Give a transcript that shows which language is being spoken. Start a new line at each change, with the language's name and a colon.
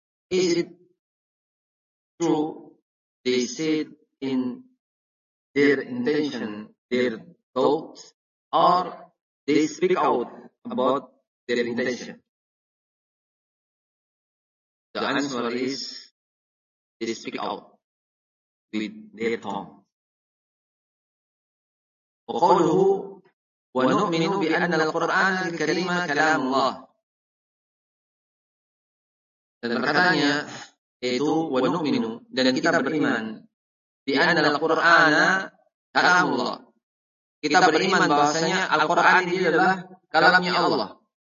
English: is it true they said in their intention, their thoughts, or they speak out about their intention? The answer is they speak out with their tongue.
Arabic: وقوله ونؤمن بأن القرآن الكريم كلام الله.
Indonesian: Dan perkataannya yaitu ونؤمن, dan kita beriman,
Arabic: بأن القرآن كلام الله.
Indonesian: Kita beriman bahwasanya Al-Qur'an ini adalah kalamnya Allah.